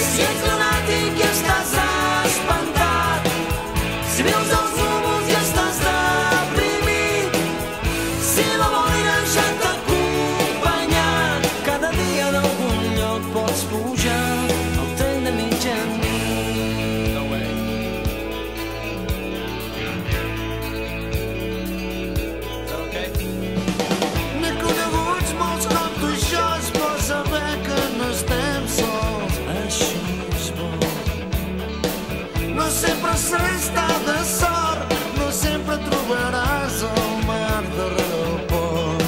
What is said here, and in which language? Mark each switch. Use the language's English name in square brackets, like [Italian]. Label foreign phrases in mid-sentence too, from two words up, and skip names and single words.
[Catalan] Si ets lunàtic i estàs espantat, si vius els núvols i estàs deprimit, si la boira ja t'ha acompanyat, cada dia en algun lloc pots pujar el tren de mitjanit. [English] No way. Is that okay? [Catalan] N'he coneguts molts com tu, això és bo saber que no estem sols. Això és bo. No sempre s'ha estar de sort, no sempre trobaràs el mar darrere del pont.